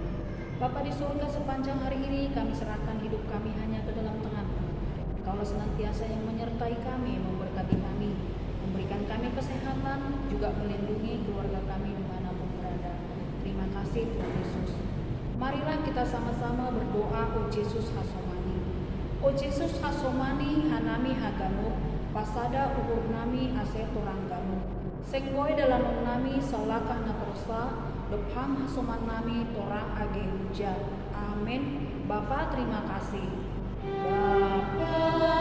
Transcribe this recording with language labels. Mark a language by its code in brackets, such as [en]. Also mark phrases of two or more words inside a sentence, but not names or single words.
[id] Bapa di surga, sepanjang hari ini kami serahkan hidup kami hanya ke dalam tangan-Mu. Engkaulah senantiasa yang menyertai kami, memberkati kami, memberikan kami kesehatan, juga melindungi keluarga kami dimanapun berada. Terima kasih Tuhan Yesus. Marilah kita sama-sama berdoa, O Yesus Hasomani. [bts] O Yesus Hasomani hanami hagano, pasada uhur nami ase torang gano. Sengboy dalam nami salakah naprosa, dephang hasoman nami torang age huja. [id] Amin. Bapa terima kasih.